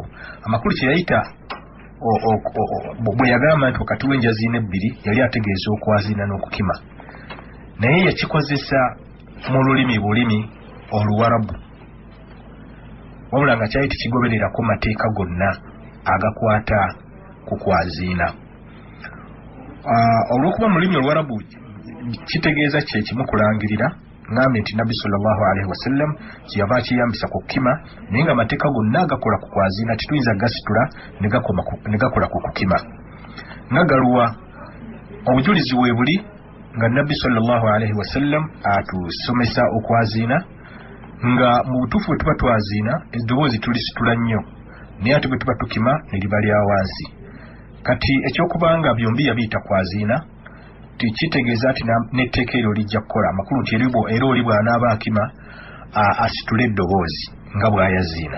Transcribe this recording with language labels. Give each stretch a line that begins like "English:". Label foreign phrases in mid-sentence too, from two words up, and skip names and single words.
Ganda: Amakulu kye yayita bwe yagamba nti wakati w'enjaziina ebbiri yali ategeeza okwaziina n'okukima, naye yakikozesa mu bulimi Oluwarabu, wabula nga kyali tekigobererako mateeka gonna agakwata ku kwaziina. Olw'okuba mu lulimi Oluwarabu kitegeeza kye kimu kulangirira, ngambye nti Nabbi
Arabic: صلى الله عليه وسلم
Ganda: kiyava akiyambisa ku kukima, naye nga amateeka gonna agakola ku kwaziina tetuyinza gasitula ne gakola ku kukima. Nagaluwa obujulizi we buli nga Nabbi
Arabic: صلى الله عليه وسلم
Ganda: atusomesa okwaziina, nga mu butuufu bwe tuba twaziina eddoboozi tulisitula nnyo, naye ate bwe tuba tukima ne liba lya wansi. Kati ekyokubanga byombi yabiyita kwaziina tikitegeeza ati n'etteeka eryo lijja kukola. Amakulu nti era oli bw'anaaba akima asitule eddoboozi nga bw'ayaziina.